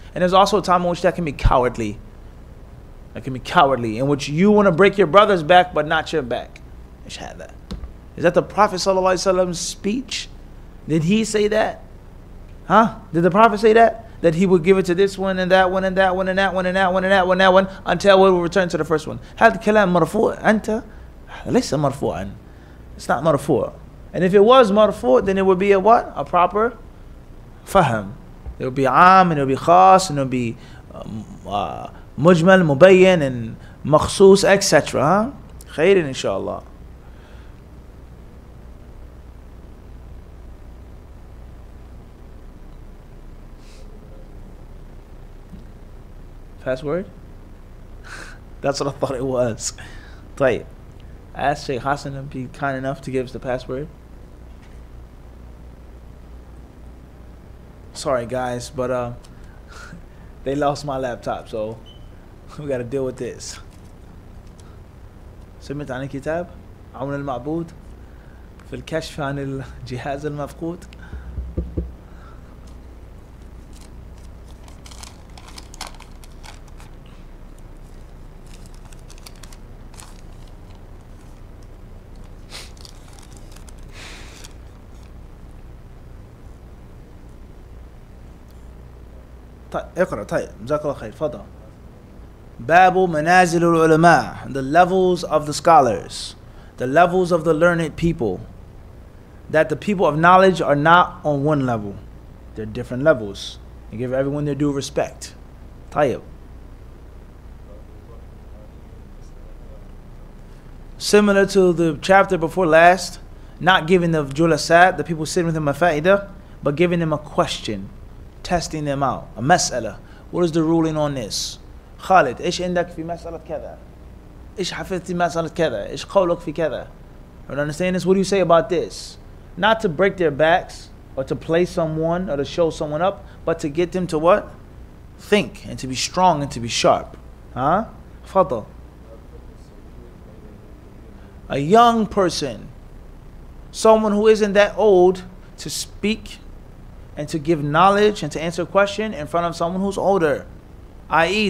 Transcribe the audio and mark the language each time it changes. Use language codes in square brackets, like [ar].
[en] And there's also a time in which that can be cowardly. That can be cowardly, in which you want to break your brother's back, but not your back. I should have that. Is that the Prophet ﷺ's speech? Did he say that? Huh? Did the Prophet say that? That he would give it to this one and that one and that one and that one and that one and that one and that one until we will return to the first one. [ar] هذا كلام مرفوع أنت ليس مرفوعا. [en] It's not marfu'. And if it was marfu', then it would be a what? A proper fahm. It would be am and it would be khas and it would be mujmal, mubayyan and makhsus, etc. Huh? Khairin inshallah. Password? That's what I thought it was. [ar] طيب. [en] Ask Sheikh Hassan to be kind enough to give us the password. Sorry guys, but they lost my laptop, so we gotta deal with this. [ar] سمعت عن الكتاب عون المعبود في الكشف عن الجهاز المفقود. طيب اقرأ. طيب جزاك الله خير. تفضل. باب منازل العلماء, [en] the levels of the scholars, the levels of the learned people. That the people of knowledge are not on one level. They're different levels. And give everyone their due respect. [ar] طيب. [en] Similar to the chapter before last, not giving the julasat, the people sitting with him a fa'idah, but giving them a question, testing them out, a mas'ala. What is the ruling on this? [ar] خالد إيش عندك في مسألة كذا؟ إيش حفظت في مسألة كذا؟ إيش قولك في كذا? [en] You understand this? What do you say about this? Not to break their backs or to play someone or to show someone up, but to get them to what? Think and to be strong and to be sharp. [ar] Huh? فضل. [en] A young person, someone who isn't that old, to speak and to give knowledge and to answer a question in front of someone who's older. I.e.